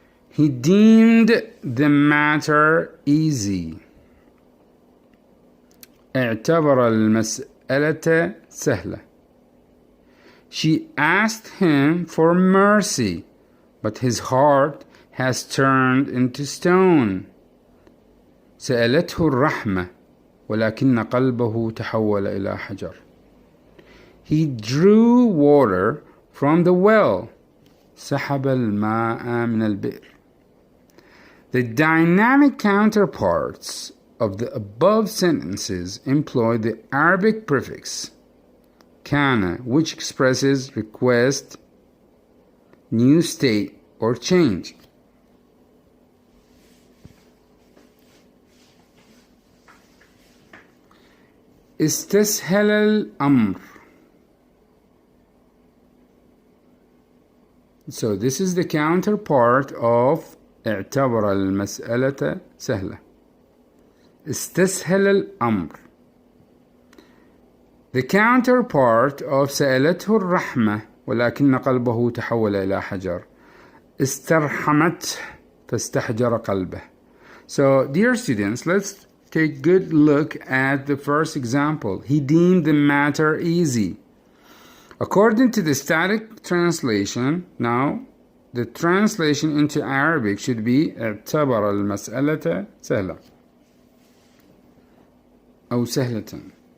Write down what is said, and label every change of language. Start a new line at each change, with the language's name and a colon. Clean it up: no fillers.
English: He deemed the matter easy.
Arabic: اعتبر المسألة سهلة.
English: She asked him for mercy, but his heart has turned into stone.
Arabic: سألته الرحمة ولكن قلبه تحول إلى حجر.
English: He drew water from the well.
Arabic: سحب الماء من البئر.
English: The dynamic counterparts of the above sentences employ the Arabic prefix kana, which expresses request, new state, or change.
Arabic: استسهل الأمر.
English: So this is the counterpart of
Arabic: اعتبر المسألة سهلة. استسهل الأمر.
English: The counterpart of
Arabic: سألته الرحمة ولكن قلبه تحول إلى حجر. استرحمته فاستحجر قلبه.
English: So dear students, let's take a good look at the first example. He deemed the matter easy. According to the static translation, now the translation into Arabic should be
Arabic: اعتبر المسألة سهلة أو سهلة.